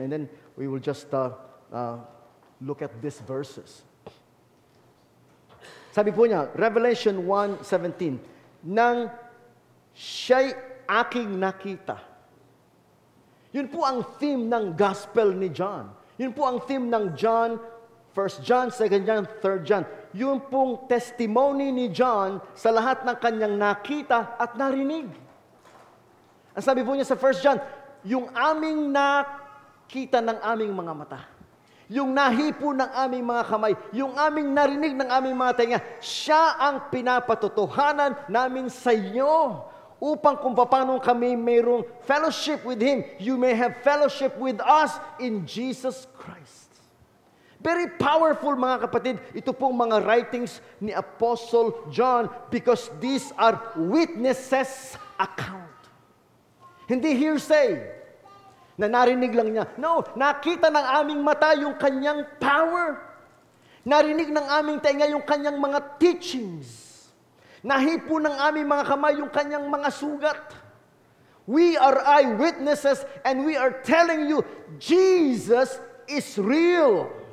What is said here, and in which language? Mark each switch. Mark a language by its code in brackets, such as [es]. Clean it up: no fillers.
[en] And then we will just look at these verses. [tl] Sabi po niya, Revelation 1:17, nang siya'y aking nakita. Yun po ang theme ng gospel ni John. Yun po ang theme ng John, 1 John, 2 John, 3 John. Yun pong testimony ni John sa lahat ng kanyang nakita at narinig. Ang sabi po niya sa 1 John, yung aming nakita ng aming mga mata, yung nahipo ng aming mga kamay, yung aming narinig ng aming mga tenga, siya ang pinapatotohanan namin sa inyo. Upang kung paano kami mayroong [en] fellowship with Him, you may have fellowship with us in Jesus Christ. Very powerful [tl] mga kapatid, ito pong mga [en] writings ni Apostle John because these are witnesses account. [tl] Hindi hearsay na narinig lang niya. No, nakita ng aming mata yung kanyang power. Narinig ng aming tenga yung kanyang mga teachings. Nahipo ng aming mga kamay yung kanyang mga sugat. [en] We are eyewitnesses and we are telling you, Jesus is real.